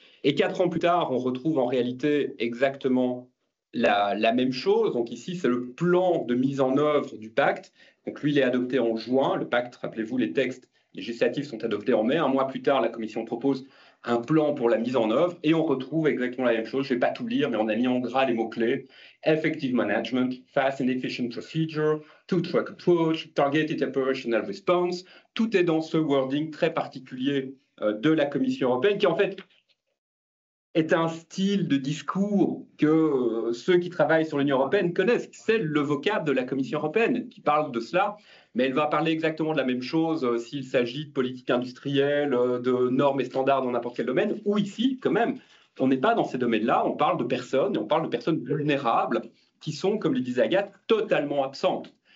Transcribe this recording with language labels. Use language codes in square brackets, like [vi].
[fr] Et 4 ans plus tard, on retrouve en réalité exactement la même chose. Donc ici, c'est le plan de mise en œuvre du pacte Donc lui, il est adopté en juin. Le pacte, rappelez-vous, les textes législatifs sont adoptés en mai. Un mois plus tard, la Commission propose un plan pour la mise en œuvre et on retrouve exactement la même chose. Je ne vais pas tout lire, mais on a mis en gras les mots-clés. [en] Effective management, fast and efficient procedure, two-track approach, targeted operational response. [fr] Tout est dans ce wording très particulier de la Commission européenne qui, en fait, est un style de discours que ceux qui travaillent sur l'Union européenne connaissent. C'est le vocable de la Commission européenne qui parle de cela, mais elle va parler exactement de la même chose s'il s'agit de politique industrielle, de normes et standards dans n'importe quel domaine, ou ici, quand même, on n'est pas dans ces domaines-là, on parle de personnes, et on parle de personnes vulnérables qui sont, comme le disait Agathe, totalement absentes.